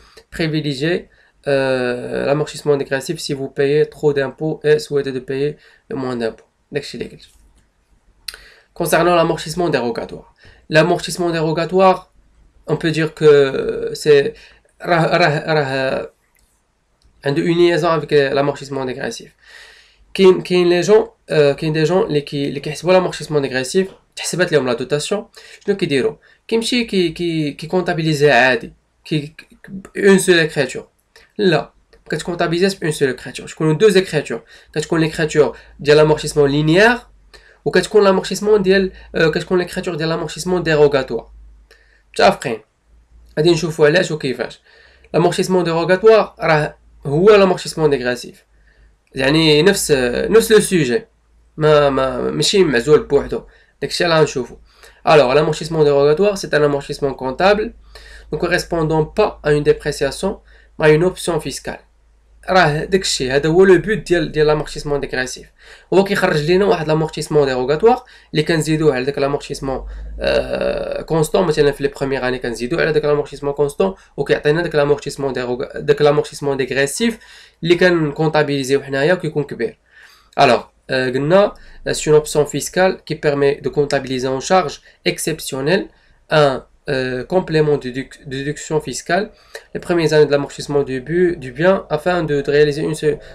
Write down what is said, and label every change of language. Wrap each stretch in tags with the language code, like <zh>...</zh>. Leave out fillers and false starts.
<fr>Privilégier l'amortissement dégressif si vous payez trop d'impôts et souhaitez de payer moins d'impôts. Concernant l'amortissement dérogatoire. L'amortissement dérogatoire, on peut dire que c'est une liaison avec l'amortissement dégressif.</fr> <ar>كاين</ar> <fr>des gens</fr> <ar>اللي كيحسبوا l'amortissement dégressif تحسبات لهم لا دوتاسيون. شنو كيديروا؟ كيمشي كي كونطابيليزي عادي اون سول اكريتور. لا كتكونطابيليزي بون سول اكريتور. تكونوا دو اكريتور، كتكون ليكريتور ديال l'amortissement لينيير وكتكون l'amortissement ديال كتكون ليكريتور ديال l'amortissement dérogatoire. متفقين؟ غادي نشوفوا علاش وكيفاش. l'amortissement dérogatoire راه هو l'amortissement dégressif، يعني نفس لو سوجي، ماشي معزول بوحدو. داكشي اللي غنشوفو.</ar> <fr>Alors l'amortissement dérogatoire c'est un amortissement comptable ne correspondant pas à une dépréciation mais à une option fiscale.</fr> <ar>راه داكشي هذا هو لو بوت ديال l'amortissement dégressif. هو كيخرج لينا واحد l'amortissement dérogatoire اللي كنزيدوه على داك l'amortissement كونستون. مثلا في لي بروميير اني كنزيدو على داك l'amortissement كونستون وكيعطينا داك l'amortissement dégressif اللي كنكونطابيليزيو حنايا وكيكون كبير.</ar> <fr>Alors, c'est une option fiscale qui permet de comptabiliser en charge exceptionnelle un complément de déduction fiscale les premières années de l'amortissement du bien afin de réaliser une seule.</fr>